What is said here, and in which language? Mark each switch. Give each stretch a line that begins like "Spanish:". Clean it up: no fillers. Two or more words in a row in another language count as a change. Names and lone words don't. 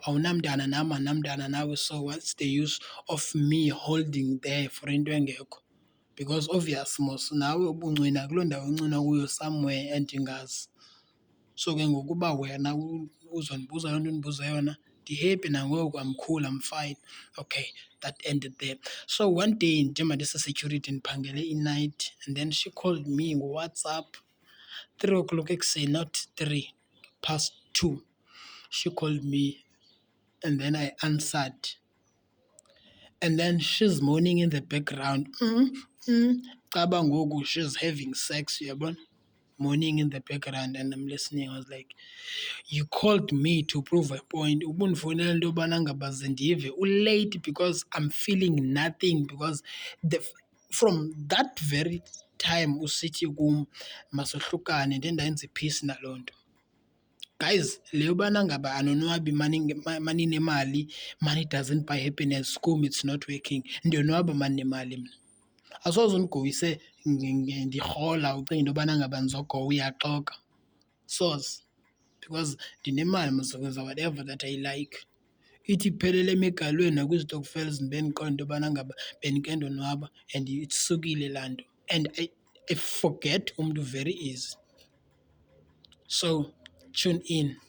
Xhosa: Awunamntana nam, andinamntana nawe,
English: so what's the use of me holding there for
Xhosa: into engekho?
English: Because obvious
Xhosa: mos nawe ubuncwina kuloo ndawo uncina kuyo somewhere endingazi. So ke ngoku uba wena uzondibuza loo nto undibuza yona, ndi-happy nangoku,
English: I'm cool, I'm fine. Okay, that ended there. So one day,
Xhosa: njengoba ndise-security ndiphangele i-night,
English: and then she called me
Xhosa: ngoWhatsApp 3:00 ekuseni,
English: not 2:03. She called me, and then I answered. and then she's moaning in the background.
Xhosa: Caba ngoku
English: she's having sex, uyabona? Moaning in the background, and I'm listening. I was like, you called me to prove a point.
Xhosa: Ubundifonela into yobana ngaba ze ndive ulate
English: because I'm feeling nothing, because from that very time
Xhosa: usithi kum masohlukane ndendayenza ipeace naloo nto. Guys, le yobana ngaba anonwabi maninemali,
English: money doesn't buy happiness, kum it's not working.
Xhosa: Ndiyonwaba maninemali mna. Asoze undigowise ndirhola ucinga into yobana ngaba ndizogowa uyaxoka.
English: Soze. Because
Xhosa: ndinemali mazokwenza
English: whatever that I like.
Xhosa: Ithi iphelele emigalweni nakwizitokfels ndibe ndiqonda into yobana ngaba bendike ndonwaba and isukile laa nto.
English: And I forget umntu very easy. So tune in.